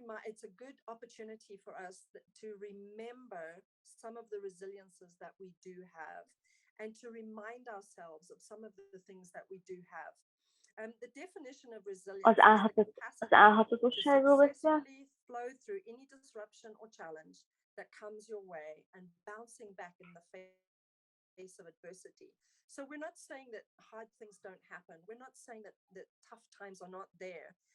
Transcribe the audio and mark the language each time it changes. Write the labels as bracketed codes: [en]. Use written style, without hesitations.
[en] It's a good opportunity for us to remember some of the resiliences that we do have and to remind ourselves of some of the things that we do have. The definition of resilience [hu] Az állhatatosságról beszél? [en] Flow through any disruption or challenge that comes your way and bouncing back in the face of adversity. So we're not saying that hard things don't happen. We're not saying that tough times are not there.